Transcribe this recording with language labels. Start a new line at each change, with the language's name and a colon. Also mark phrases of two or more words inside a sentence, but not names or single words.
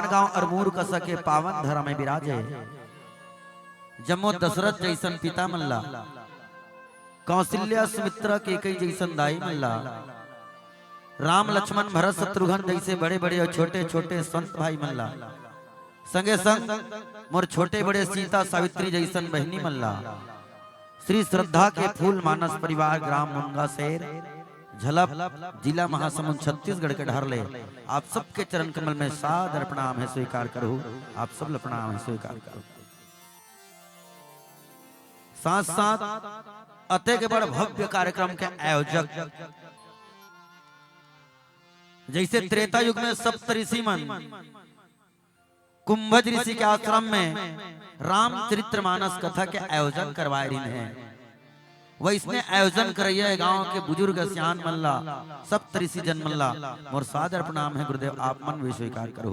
Chhattisgarhi: गांव अरमूर कसा के पावन धरा में विराजे जम्मो दशरथ जैसन पिता मल्ला कौशल्या सुमित्रा के कई जैसन दाई मल्ला राम लक्ष्मण भरत शत्रुघ्न जैसे बड़े बड़े और छोटे छोटे संत भाई मल्ला संगे संग मोर छोटे बड़े सीता सावित्री जैसन बहनी मल्ला श्री श्रद्धा के फूल मानस परिवार ग्राम मुंगा शहर झलप जिला महासमुंद छत्तीसगढ़ के ढारले आप सबके चरण कमल में सादर प्रणाम है स्वीकार करो। आप सब प्रणाम है स्वीकार करो। साथ साथ अते के बड़ भव्य कार्यक्रम के आयोजक जैसे त्रेता युग में सप्तऋषि मन कुंभज ऋषि के आश्रम में रामचरितमानस कथा के आयोजन करवाए रही हैं वह इसने आयोजन करैया गांव के बुजुर्ग सियान मल्ला सप्तऋषि जन मल्ला मोर सादर प्रणाम है गुरुदेव आप मन भी स्वीकार करो।